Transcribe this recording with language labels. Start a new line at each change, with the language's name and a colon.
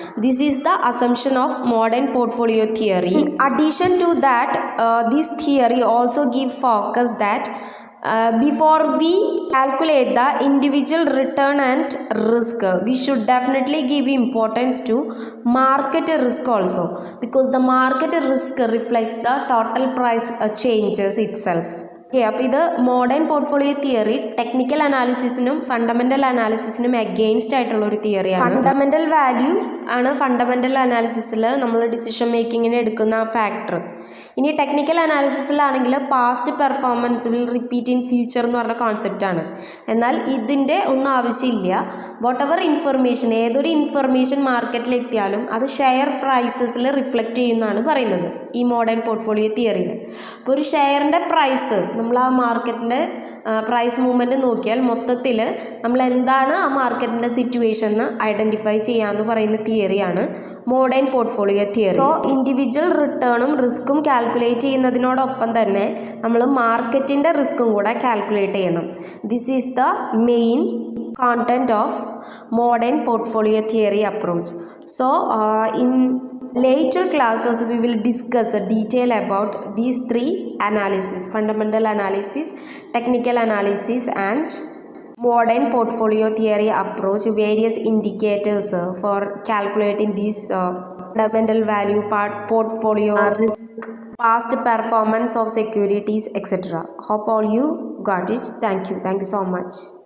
English: This is the assumption of modern portfolio theory. In addition to that, this theory also gives focus that before we calculate the individual return and risk, we should definitely give importance to market risk also, because the market risk reflects the total price changes itself.
Malayalam: Okay, അപ്പോൾ ഇത് modern portfolio theory technical അനാലിസിസിനും fundamental അനാലിസിസിനും against ആയിട്ടുള്ള ഒരു തിയറിയാണ്. Fundamental value ആണ് fundamental അനാലിസിസിൽ നമ്മൾ decision മേക്കിങ്ങിന് എടുക്കുന്ന factor. ഇനി technical അനാലിസിസിലാണെങ്കിൽ
English: past performance will repeat in future
Malayalam: എന്ന് പറഞ്ഞ കോൺസെപ്റ്റാണ്. എന്നാൽ ഇതിൻ്റെ ഒന്നും ആവശ്യമില്ല.
English: whatever information,
Malayalam: ഏതൊരു ഇൻഫർമേഷൻ മാർക്കറ്റിൽ എത്തിയാലും അത് ഷെയർ പ്രൈസസിൽ റിഫ്ലക്റ്റ് ചെയ്യുന്നതാണ് പറയുന്നത് ഈ മോഡേൺ പോർട്ട്ഫോളിയോ തിയറിയിൽ. അപ്പോൾ ഒരു ഷെയറിൻ്റെ പ്രൈസ്, നമ്മൾ ആ മാർക്കറ്റിൻ്റെ പ്രൈസ് മൂവ്മെൻറ്റ് നോക്കിയാൽ മൊത്തത്തിൽ നമ്മൾ എന്താണ് ആ മാർക്കറ്റിൻ്റെ സിറ്റുവേഷൻ എന്ന് ഐഡൻറ്റിഫൈ ചെയ്യാമെന്ന് പറയുന്ന തിയറിയാണ് modern portfolio theory. So individual റിട്ടേണും റിസ്ക്കും calculate ചെയ്യുന്നതിനോടൊപ്പം തന്നെ നമ്മൾ മാർക്കറ്റിൻ്റെ റിസ്ക്കും കൂടെ കാൽക്കുലേറ്റ് ചെയ്യണം.
English: This is the main content of modern portfolio theory approach. So in later classes we will discuss a detail about these three analysis: fundamental analysis, technical analysis and modern portfolio theory approach, various indicators for calculating these fundamental value, portfolio risk, past performance of securities, etc. Hope all you got it. Thank you so much.